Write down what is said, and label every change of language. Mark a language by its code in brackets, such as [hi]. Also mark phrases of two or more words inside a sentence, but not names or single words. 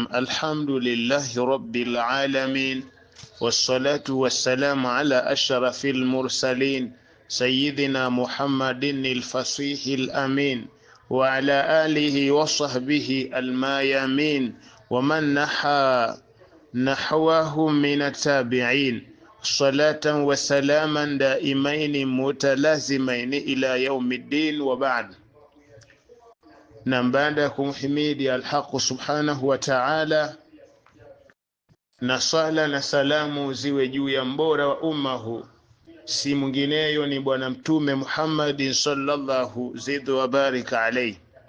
[ar] الحمد لله رب العالمين، والصلاة والسلام على أشرف المرسلين سيدنا محمد الفصيح الأمين، وعلى آله وصحبه الميامين، ومن نحوه من التابعين، صلاة وسلاما دائمين متلازمين إلى يوم الدين، وبعد. [sw] Na baada ya kumhimidi al-Haq [ar] سبحانه وتعالى, [sw] na sala na salamu ziwe juu ya mbora wa umma huu, si mwingineyo ni bwana mtume Muhammad [ar] صلى الله زد وبارك عليه.